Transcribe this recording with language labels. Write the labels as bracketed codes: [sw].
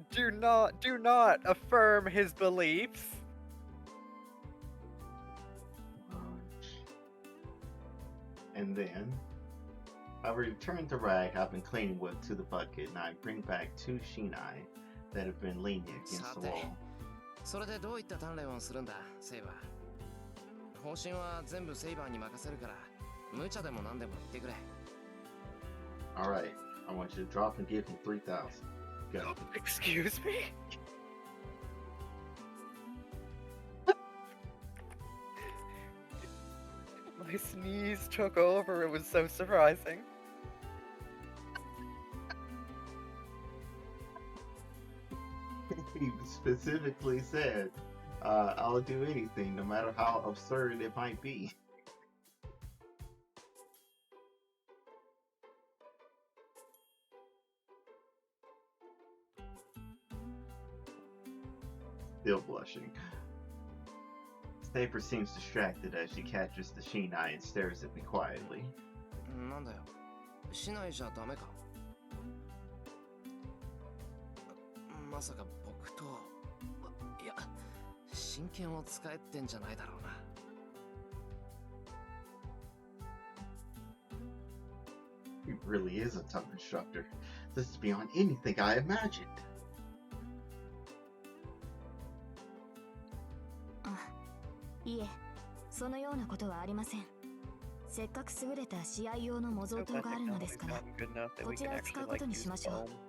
[en] Do not affirm his beliefs. And then I return the rag I've been cleaning with to the bucket, and I bring back 2 shinai that have been leaning against the wall. [ja] それでどういった鍛錬をするんだ、セイバー。方針は全部セイバーに任せるから、無茶でも何でも言ってくれ。 [en] Alright, I want you to drop and give him 3,000. Go. Excuse me? My sneeze took over. It was so surprising. He specifically said, I'll do anything, no matter how absurd it might be. Still blushing. Saber seems distracted as she catches the shinai and stares at me quietly. [ja] なんだよ。しないじゃダメか。まさか僕と、いや、真剣を使えってんじゃないだろうな。 [en] He really is a tough instructor. This is beyond anything I imagined. [ja] いえ、そのようなことはありません。せっかく優れた試合用の模造刀があるのですから、こちらを使うことにしましょう。